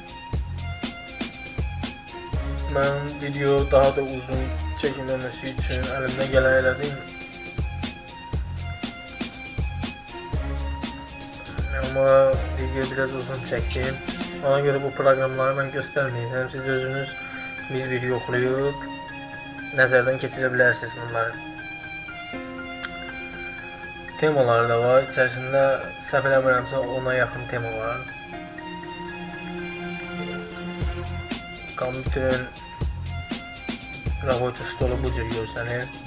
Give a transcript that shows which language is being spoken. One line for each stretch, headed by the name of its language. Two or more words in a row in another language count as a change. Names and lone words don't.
Turkish: Ben video daha da uzun çekilmemesi için elimden gelen elədim. Ama video biraz uzun çektim. Ona göre bu programları ben göstermeyeceğim.
Azerbaijani: Siz özünüz bir video okuyup nəzərdən keçirə bilərsiniz bunları. Temalar da var. İçərisində səhv eləmirəmsə ona yaxın tema var. Kompüterin ravoyucu stolu bu cür görsənir.